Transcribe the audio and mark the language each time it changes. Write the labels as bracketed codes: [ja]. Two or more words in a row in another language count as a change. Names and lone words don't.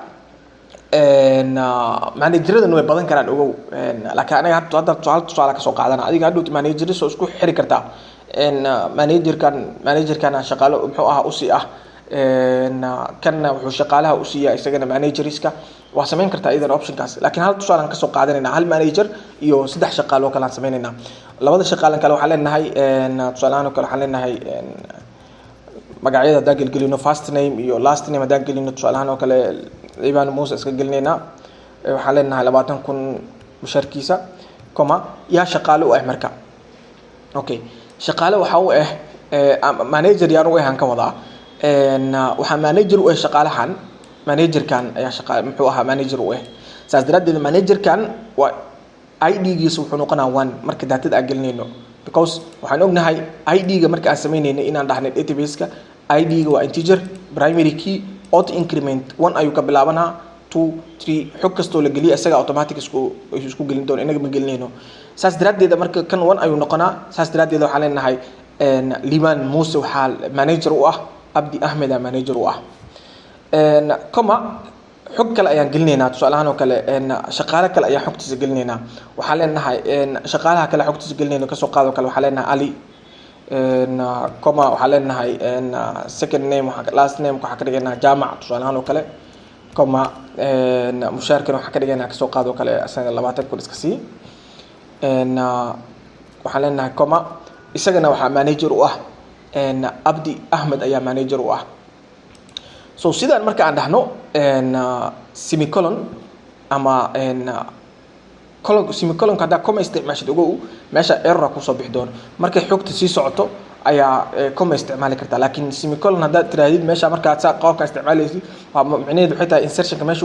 [so] manager-adan way badan karaan ogow laakiin anaga hadda tusaale ka soo qaadana adiga hadhow manager soo isku xiri kartaa manager-kan shaqaalo muxuu ahaa u sii ah kanna wuxuu shaqaalaha u siiyaa isagana manageriska waa sameyn kartaa idan optionkaas laakiin hal tusaale aan ka soo qaadanaynaa hal manager iyo 3 shaqaale oo kale aan sameynaynaa labada shaqaale kale waxaan leenahay tusaale ahaan oo kale waxaan leenahay magacyada hadaan gelgelino [en] first name [so] iyo [en] last name [so] hadaan gelino tusaale ahaan oo kale Ivan Musa iska gelinaynaa waxaan leenahay 20,000 mushaarkiisa yaa shaqaale u ah marka okay shaqaale waxa uu ah manager yaan u ahaan ka wadaa waxaa manager u ah shaqaalahan manager-kan ayaa shaqaale muxuu ahaa manager u ah saas daraadeed manager-kan waa id giisu wuxuu noqonaa 1 marka daatada aan gelinayno because waxaan ognahay ID-ga marka aan sameynayna inaan dhahnay database-ka ID-ga waa [en] integer primary key auto increment [so] 1 ayuu ka bilaabanaa 2 3 xog kastoo la geliyo isaga automatic isku gelin doona inaga ma gelinayno saas daraadeeda marka kan 1 ayuu noqonaa saas daraadeeda waxaan leenahay Liban Muuse waxaa manager u ah Abdi Ahmed manager u ah comma xog kale ayaan gelinaynaa tusaalahan oo kale shaqaale kale ayaa xogtiisa gelinaynaa waxaan leenahay shaqaalaha kale xogtiisa gelinayno ka soo qaado kale waxaan leenahay Ali comma waxaan leenahay [en] second name last name [so] waxa ka dhigaynaa jaamac tusaalahan oo kale comma mushaarkan waxa ka dhigaynaa ka soo qaado kale asaga 20 kun iska sii waxaan leenahay comma isagana waxa manager u ah Abdi Ahmed ayaa manager u ah so sidaan marka aan dhahno semicolon ama semicolon kada comma isticmaashid ugu meesha error ku soo bixi doono marka xogta sii socoto ayaa comma isticmaali kartaa laakiin semicolon hada tiraahid meesha marka aad qaabka isticmaalaysid waa macnaheedu waxay tahay insertionka meesha